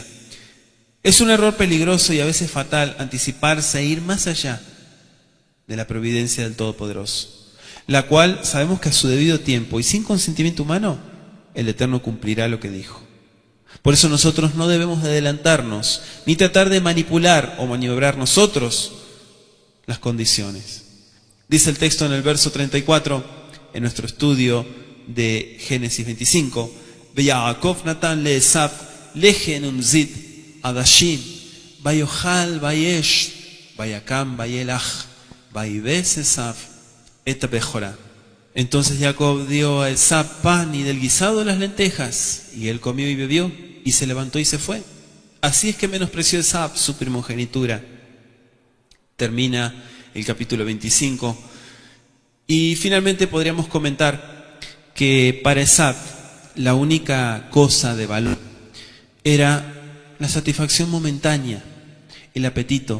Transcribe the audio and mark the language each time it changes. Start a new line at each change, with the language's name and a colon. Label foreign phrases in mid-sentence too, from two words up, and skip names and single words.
Spanish: Es un error peligroso y a veces fatal anticiparse e ir más allá de la providencia del Todopoderoso, la cual sabemos que a su debido tiempo y sin consentimiento humano, el Eterno cumplirá lo que dijo. Por eso nosotros no debemos de adelantarnos, ni tratar de manipular o maniobrar nosotros las condiciones. Dice el texto en el verso 34, en nuestro estudio de Génesis 25,
Hebrew: וְיַעֲקֹב נָתַן לְעֵשָׂו לֶחֶם וּנְזִיד עֲדָשִׁים וַיֹּאכַל וַיֵּשְׁתְּ וַיָּקָם וַיֵּלַךְ וַיִּבֶז עֵשָׂו אֶת בְּכֹרָה.
Spanish: Entonces Jacob dio a Esab pan y del guisado de las lentejas, y él comió y bebió, y se levantó y se fue. Así es que menospreció Esab su primogenitura. Termina el capítulo 25. Y finalmente podríamos comentar que para Esab la única cosa de valor era la satisfacción momentánea, el apetito.